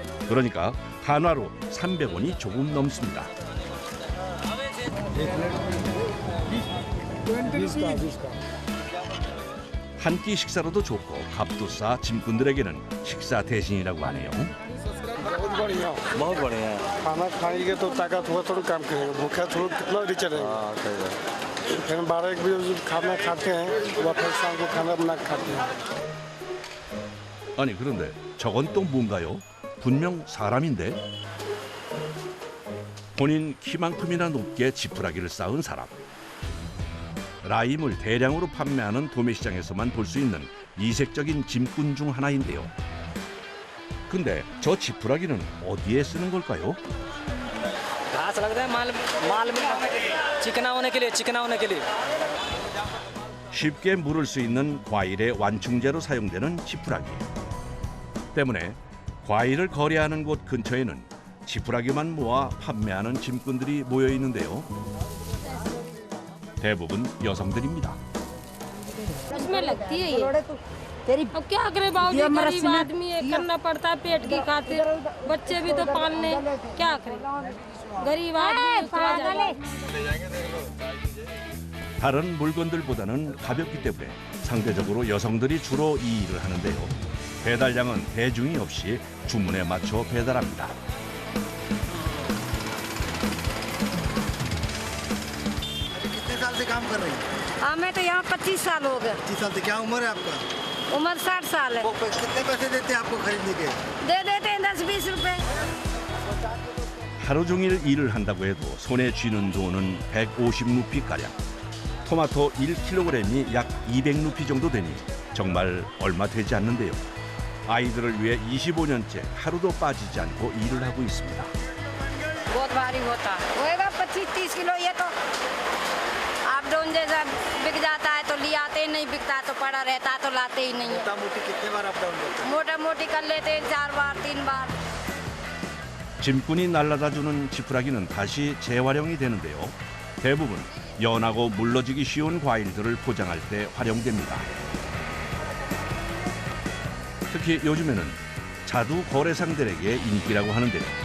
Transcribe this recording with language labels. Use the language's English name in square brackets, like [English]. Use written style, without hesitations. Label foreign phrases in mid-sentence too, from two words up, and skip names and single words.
[Korean] 그러니까 한화로 300원이 조금 넘습니다. 한 끼 식사로도 좋고 값도 싸 짐꾼들에게는 식사 대신이라고 하네요. [Hindi] खाना खाएंगे तो ताकत हुआ थोड़ा काम करेगा भूखा थोड़ा कितना चलेगा। फिर 12-1 बजे खाना खाते हैं वह फिर शाम को खाना बना के खाते हैं। [Korean] 아니 그런데 저건 또 뭔가요? 분명 사람인데? 본인 키만큼이나 높게 지푸라기를 쌓은 사람. 라임을 대량으로 판매하는 도매시장에서만 볼 수 있는 이색적인 짐꾼 중 하나인데요. 근데 저 지푸라기는 어디에 쓰는 걸까요? [Hindi] घास लगता है माल में चिकना होने के लिए [Korean] 쉽게 물을 수 있는 과일의 완충제로 사용되는 지푸라기. 때문에 과일을 거래하는 곳 근처에는 지푸라기만 모아 판매하는 짐꾼들이 모여 있는데요. 대부분 여성들입니다. [Hindi] उसमें लगती है ये अब क्या करे बाबूजी गरीब आदमी है करना पड़ता है पेट की खातिर बच्चे भी तो पालने क्या करे गरीब आदमी [Korean] 다른 물건들보다는 가볍기 때문에 상대적으로 여성들이 주로 이 일을 하는데요. 배달량은 대중이 없이 주문에 맞춰 배달합니다. [Hindi] कितने साल से काम कर रही हैं? हमें तो यहाँ 25 साल हो गए 25 साल से। क्या उम्र है आपका? उम्र 60 साल है कितने पैसे देते हैं आपको खरीदने के? दे देते हैं 10-20 रुपए [Korean] 하루 종일 일을 한다고 해도 손에 쥐는 돈은 150루피가량. 토마토 1kg이 약 200루피 정도 되니 정말 얼마 되지 않는데요. 아이들을 위해 25년째 하루도 빠지지 않고 일을 하고 있습니다. [Hindi] बहुत भारी होता होएगा 25-30 किलो ये तो आप डोन जैसा बिक जाता है तो ले आते ही नहीं बिकता तो पड़ा रहता है तो लाते ही नहीं है मोटा मोटी कितने बार [English] up down [Hindi] करते मोटा मोटी कर लेते हैं 4 बार 3 बार [Korean] 짐꾼이 날라다주는 지푸라기는 다시 재활용이 되는데요. 대부분 연하고 물러지기 쉬운 과일들을 포장할 때 활용됩니다. 특히 요즘에는 자두 거래상들에게 인기라고 하는데요.